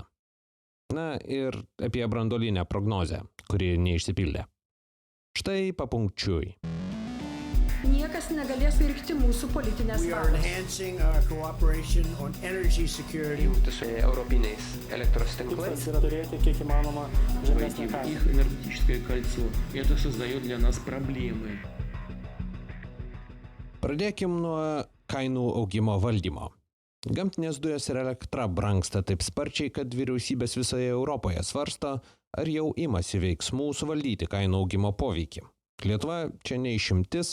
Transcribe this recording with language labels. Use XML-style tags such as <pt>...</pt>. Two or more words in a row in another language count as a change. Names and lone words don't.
<lt>Na ir apie branduolinę prognozę, kuri neišsipildė. Štai papunkčiui. Niekas negalės pirkti mūsų politinės valios. Jungtis su europiniais elektros tinklais. Yra turėti kiek įmanoma žemesnį kainą.</lt> <ru>Их энергетическое кольцо. Это создает для нас проблемы.</ru> <lt>Pradėkim nuo kainų augimo valdymo. Gamtinės dujos ir elektra brangsta taip sparčiai, kad vyriausybės visoje Europoje svarsto, ar jau imasi veiksmų suvaldyti kainų augimo poveikį. Lietuva čia ne išimtis.</lt>